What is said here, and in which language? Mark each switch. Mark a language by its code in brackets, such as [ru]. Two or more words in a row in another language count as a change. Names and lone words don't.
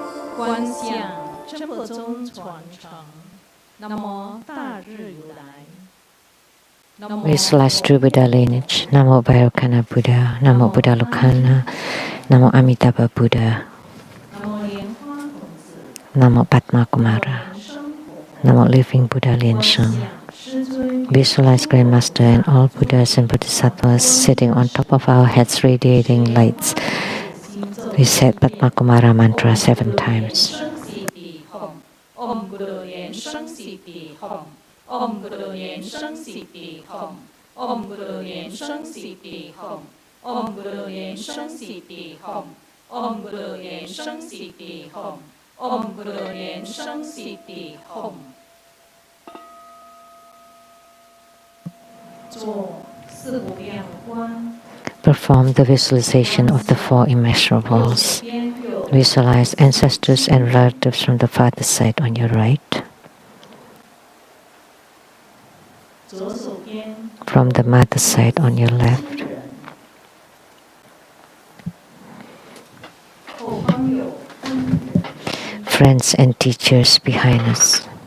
[zh] 观想真佛宗传承。南无大日如来。 [en] Visualize true Buddha lineage. Namo Vairocana Buddha. Namo Buddha Lokana. Namo Amitabha Buddha. Namo Padma Kumara. Namo Living Buddha Lien Sheng. Visualize Grandmaster and all Buddhas and Bodhisattvas sitting on top of our heads radiating lights. We said Padma Kumara mantra 7 times. [sa] Om Guru Yen Sheng Siddhi Hom. Om Guru Yen Sheng Siddhi Hom. Om Guru Yen Sheng Siddhi Hom. Om Guru Yen Sheng Siddhi Hom. Om Guru Yen Sheng Siddhi Hom. Om Guru Yen Sheng Siddhi Hom. [zh] 做四无量观。 [en] Perform the visualization of the 4 immeasurables. Visualize ancestors and relatives from the father's side on your right. From the mother's side on your left. Friends and teachers behind us.